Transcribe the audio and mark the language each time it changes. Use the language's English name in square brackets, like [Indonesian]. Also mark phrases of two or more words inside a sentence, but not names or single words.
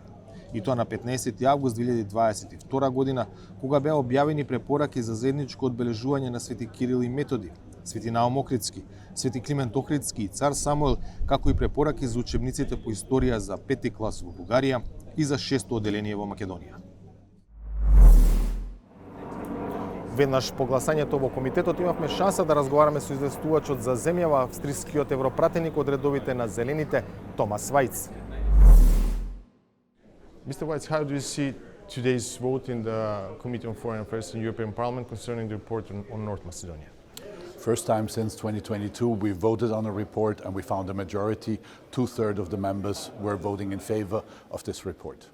[Macedonian] И тоа на 15 август 2022 година, кога беа објавени препораки за заедничко одбележување на Свети Кирил и Методи, Свети Наум Охридски, Свети Климент Охридски и Цар Самуел, како и препораки за учебниците по историја за 5 клас во Бугарија и за 6-то оделение во Македонија. Веднаш по гласањето во комитетот имавме шанса да разговараме со известувачот за земјава, австрискиот европратеник од редовите на Зелените, Томас Вајц. [English] Mr. Weitz, how do you see today's vote in the Committee on Foreign Affairs in the European Parliament concerning the report on North Macedonia? First time since 2022 we voted on a report and we found a majority. 2/3 of the members were voting in favor of this report.